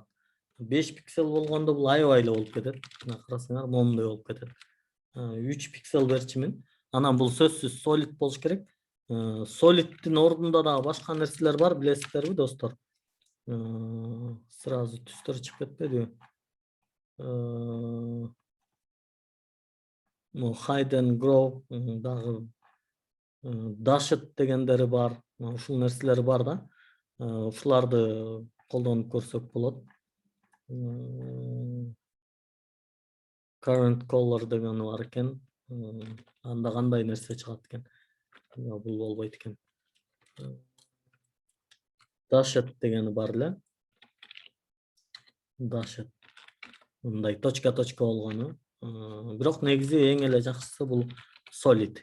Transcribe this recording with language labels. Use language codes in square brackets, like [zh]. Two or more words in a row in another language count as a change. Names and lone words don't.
[ky] 5 пиксель болгондо бул аябай эле болуп кетет. Мына карасаңар, момундай болуп кетет. 3 пиксель берчимин. Анан бул сөзсүз solid болуш керек. Solid'тин ордунда дагы башка нерселер бар, билесиздерби достор? Сразу түстөр чыгып кетпедиби? [en] Hide and grow дагы dashed [ky] дегендери бар. Ушул нерселер бар да. Ушуларды колдонуп көрсөк болот. [en] Current color [ky] деген бар экен. Анда кандай нерсе чыгат экен? Бул болбойт экен. Dashed дегени бар эле. Dashed. Мындай точка болгону. Бирок негизи эң эле жакшысы бул solid.